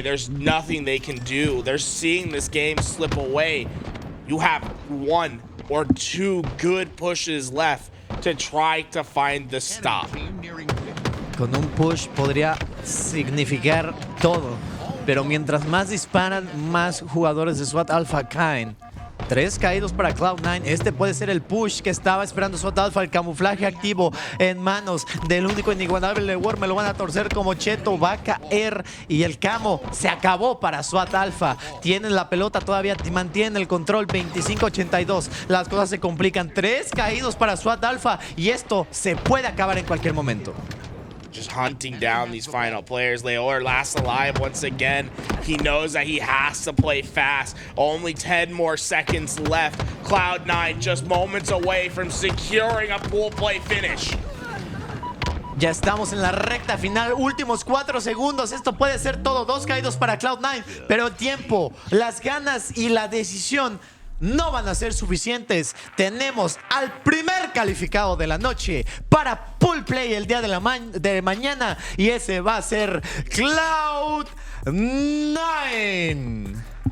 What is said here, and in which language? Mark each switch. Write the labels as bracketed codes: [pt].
[en] There's nothing they can do. They're seeing this game slip away. You have 1 or 2 good pushes left to try to find the stop. [es] Con un push podría significar todo, pero mientras más disparan, más jugadores de SWAT Alpha caen. 3 caídos para Cloud9. Este puede ser el push que estaba esperando SWAT Alpha. El camuflaje activo en manos del único inigualable Leuor. Me lo van a torcer como cheto. Va a caer y el camo se acabó para SWAT Alpha. Tienen la pelota todavía, mantienen el control. 25-82. Las cosas se complican. 3 caídos para SWAT Alpha y esto se puede acabar en cualquier momento. [en] Just hunting down these final players. Leuor last alive once again. He knows that he has to play fast. Only 10 more seconds left. Cloud9 just moments away from securing a pool play finish. [es] Ya estamos en la recta final, últimos 4 segundos. Esto puede ser todo. 2 caídos para Cloud9, pero el tiempo, las ganas y la decisión no van a ser suficientes. Tenemos al primer calificado de la noche para pool play el día de mañana, y ese va a ser Cloud9.